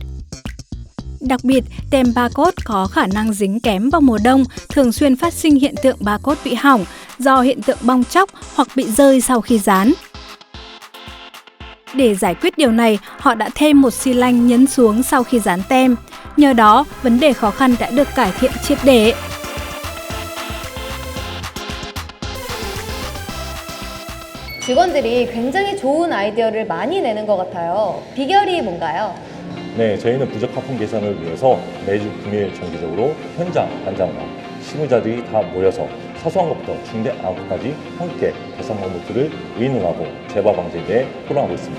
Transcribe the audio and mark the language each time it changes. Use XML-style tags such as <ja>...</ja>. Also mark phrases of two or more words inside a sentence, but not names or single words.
<vi>Đặc biệt, tem barcode có khả năng dính kém vào mùa đông, thường xuyên phát sinh hiện tượng barcode bị hỏng do hiện tượng bong tróc hoặc bị rơi sau khi dán. Để giải quyết điều này, họ đã thêm một xi lanh nhấn xuống sau khi dán tem. Nhờ đó, vấn đề khó khăn đã được cải thiện triệt để.</vi> <ko>직원들이 굉장히 좋은 아이디어를 많이 내는 것 같아요. 비결이 뭔가요? 네, 저희는 부적합품 개선을 위해서 매주 금요일 정기적으로 현장 관장과 실무자들이 다 모여서 사소한 것부터 중대한 것까지 함께 개선 방법들을 의논하고 재발 방지에 대해 토론하고 있습니다.</ko>